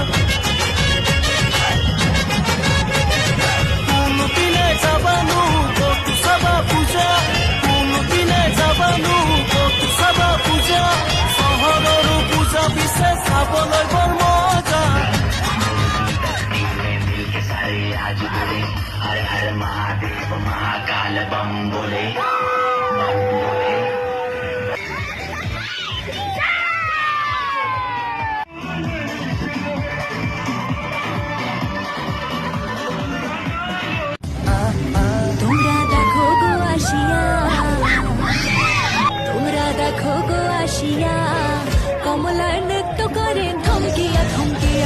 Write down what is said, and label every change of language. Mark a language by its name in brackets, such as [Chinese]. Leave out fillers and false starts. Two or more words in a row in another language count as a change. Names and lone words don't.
[Assamese] কোনপিনে যাবানো ক'ত চাবা পূজা, কোনপিনে যাবানো ক'ত চাবা পূজা, চহৰৰো পূজা পিছে চাবলৈ বৰ মজা। [Hindi] आज बोले हर हर महादेव महाकाल बम बोले बम बोले। [Bangla] তোমরা দেখো গো আসিয়া, তোমরা দেখো গো আসিয়া, কমলার নৃত্য করে থমকিয়া থমকিয়া।